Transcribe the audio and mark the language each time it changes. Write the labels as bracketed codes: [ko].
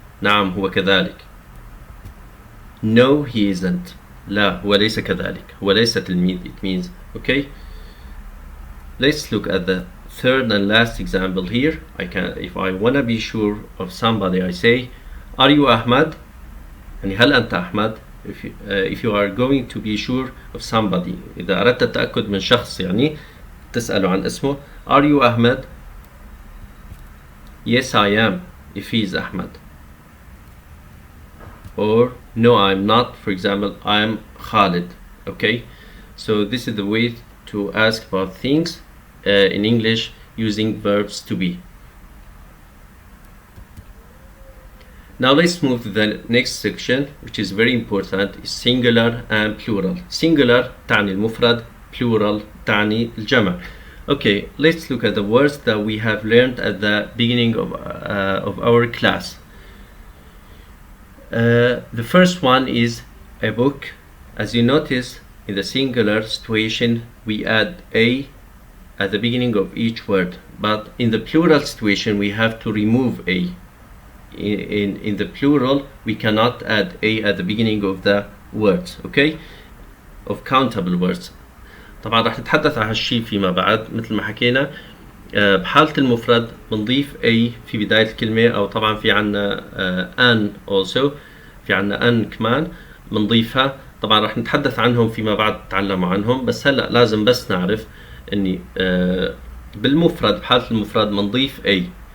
[ar] نعم هو كذلك. [en] No he isn't. [ar] لا هو ليس كذلك. هو ليس تلميذ. [en] It means, okay. Let's look at the third and last example here. If I wanna be sure of somebody, I say, are you Ahmad? [ar] يعني هل أنت أحمد؟ [en] If you are going to be sure of somebody, [ar] إذا أردت التأكد من شخص يعني تسأله عن اسمه, [en] are you Ahmed? Yes I am, if he is Ahmed. Or no I'm not, for example, I'm Khalid. Okay, so this is the way to ask about things in English using verbs to be. Now let's move to the next section, which is very important, is singular and plural. Singular [ar] تعني المفرد, [en] plural [ar] تعني الجمع. [en] Okay, let's look at the words that we have learned at the beginning of our class. The first one is a book. As you notice, in the singular situation, we add a at the beginning of each word, but in the plural situation, we have to remove a. In the plural, we cannot add a at the beginning of the words, okay? Of countable words. [ar] طبعا راح نتحدث عن هالشيء فيما بعد. مثل ما حكينا بحالة المفرد بنضيف a في بداية الكلمة، أو طبعا في عنا an also، في عنا an كمان بنضيفها. طبعا راح نتحدث عنهم فيما بعد، تتعلموا عنهم، بس هلا لازم بس نعرف اني بالمفرد بحالة المفرد بنضيف a.